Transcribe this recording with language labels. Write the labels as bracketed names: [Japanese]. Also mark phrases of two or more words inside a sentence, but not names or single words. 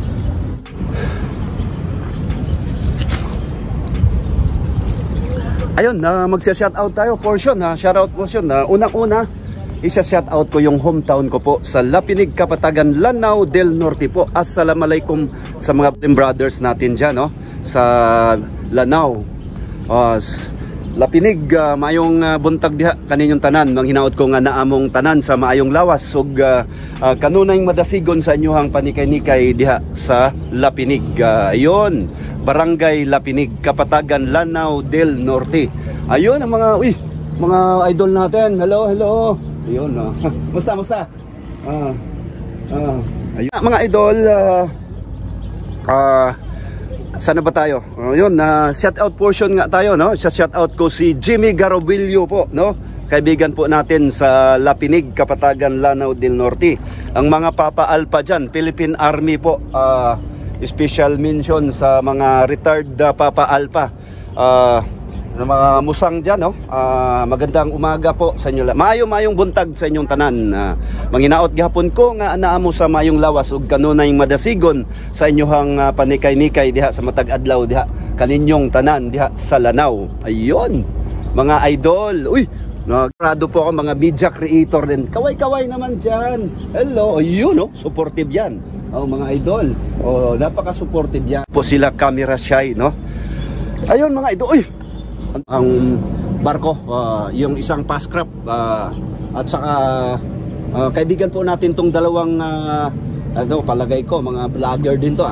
[Filipino] Ayun, magsa-shoutout tayo portion, [English] shoutout portion. [Filipino] Unang-una, isa-shoutout ko yung hometown ko po sa Lapinig, Kapatagan, Lanao del Norte po. Assalamualaikum sa mga brothers natin dyan, no? Sa Lanao. [Cebuano] Lapinig, maayong buntag diha kaninyong tanan. Manghinaot ko nga naamong tanan sa maayong lawas. Ug kanunay madasigon sa inyohang panikay-nikay diha sa Lapinig. Ayun, Barangay Lapinig, Kapatagan, Lanao del Norte. [Filipino] Ayun ang mga idol natin. Hello. Ayun, musta? Ayun, mga idol, sana ba tayo? Yun, [English] shout out portion [Filipino] nga tayo, no? [English] Shout out [Filipino] ko si Jimmy Garobillo po, no? Kaibigan po natin sa Lapinig, Kapatagan, Lanao del Norte. Ang mga Papa Alpha dyan, Philippine Army po, [English] special mention [Filipino] sa mga retired Papa Alpha, sa mga musang dyan, no? Magandang umaga po sa inyo. [Cebuano] Mayong buntag sa inyong tanan. Manginaot gihapon ko nga anaamo sa mayong lawas ug kanunay madasigon sa inyohang panikay-nikay diha sa matag adlaw diha kaninyong tanan diha sa Lanao. [Filipino] Ayun, mga idol. Nagrado po ako, mga [English] media creator [Filipino] din. Kaway-kaway naman dyan. Hello, ayun, no? Supportive yan. Mga idol. Napaka-supportive yan. Po sila [English] camera shy, [Filipino] no? Ayun, mga idol. Ang barko, yung isang Pascraft, at saka kaibigan po natin tong dalawang palagay ko mga vlogger din to.